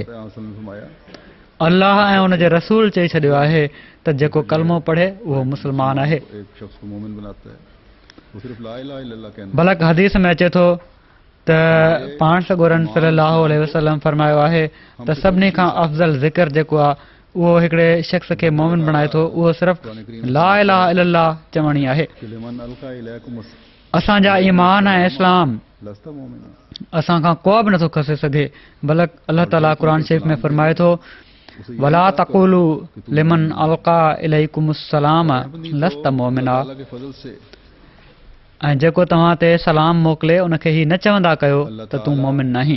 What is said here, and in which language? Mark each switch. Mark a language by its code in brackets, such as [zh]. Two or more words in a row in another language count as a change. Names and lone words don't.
[sd] अल्लाह ऐं उन जे रसूल चई छॾियो आहे त जेको कलमो पढ़े उहो मुस्लमान आहे। बलक हदीस में अचे थो त पाण सॻोरन [ar] صلى الله عليه وسلم [sd] फरमायो आहे त सभिनी खां अफ़ज़ल ज़िक्र जेको आहे उहो हिकिड़े शख़्स खे मोमिन बणाए थो, उहो सिर्फ़ु [ar] لا إله إلا الله [sd] चवणी आहे। असांजा ईमान ऐं इस्लाम असां खां को बि नथो खसे सघे। बलक अलाह ताला क़ुर शरीफ़ में फरमाए थो [ar] ولا تقولوا لمن ألقى إليكم السلام لست مؤمنا, [sd] ऐं जेको तव्हां ते सलाम मोकिले उनखे ही न चवंदा कयो त तूं मोमिन नाहीं।